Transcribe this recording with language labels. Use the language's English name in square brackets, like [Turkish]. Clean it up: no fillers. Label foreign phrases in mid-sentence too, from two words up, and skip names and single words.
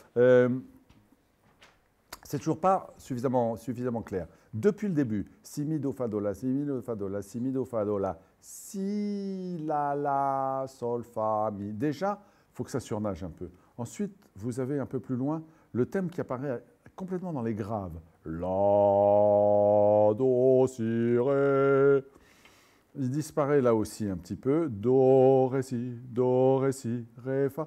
[French] C'est toujours pas suffisamment clair. Depuis le début, si, mi, do, fa, do, la, si, mi, do, fa, do, la, si, mi, do, fa, do, la, si, la, sol, fa, mi. Déjà, il faut que ça surnage un peu. Ensuite, vous avez un peu plus loin le thème qui apparaît complètement dans les graves. La, do, si, ré. Il disparaît là aussi un petit peu. Do, ré, si, ré, fa.